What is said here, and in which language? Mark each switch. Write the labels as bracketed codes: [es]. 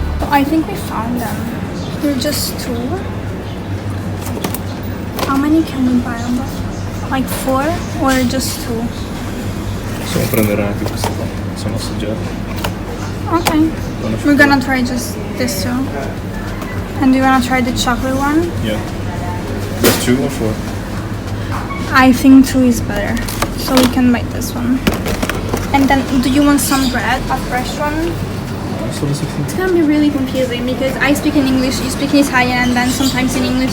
[en] I think we found them. They're just 2. How many can we buy on them? Like 4 or just 2? [it] Possiamo prendere anche questi qua, sono assaggiati. [en] Okay. We're gonna try just this 2. And do you want to try the chocolate one? Yeah. Just 2 or 4? I think 2 is better. So we can buy this one. And then, do you want some bread? A fresh one? It's gonna be really confusing because I speak in English, you speak in Italian, and then sometimes in English.